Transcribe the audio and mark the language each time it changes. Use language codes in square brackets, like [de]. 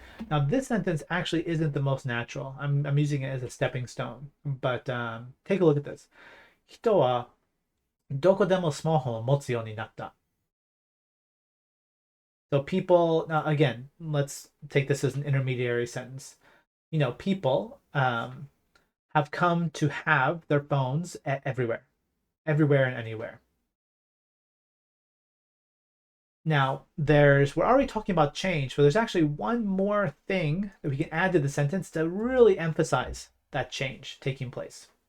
[en] Now, this sentence actually isn't the most natural. I'm using it as a stepping stone. But take a look at this. [ja] 人はどこでもスマホを持つようになった。 [en] So people, now again, let's take this as an intermediary sentence. People have come to have their phones everywhere and anywhere. Now, we're already talking about change, but there's actually one more thing that we can add to the sentence to really emphasize that change taking place.